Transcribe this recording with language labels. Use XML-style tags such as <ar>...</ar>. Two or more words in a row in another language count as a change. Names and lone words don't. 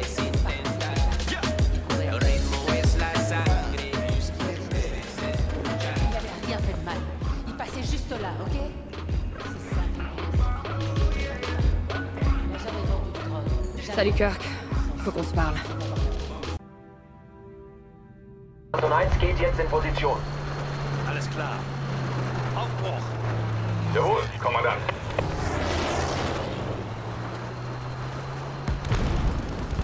<fr>Rien fait de mal. Il passait juste là, ok? C'est ça. Il n'a jamais vendu de drogue. Salut Kirk, il faut qu'on se parle.</fr> <de>Anton 1 geht jetzt in Position. Alles klar. Aufbruch. Jawohl, Kommandant.</de>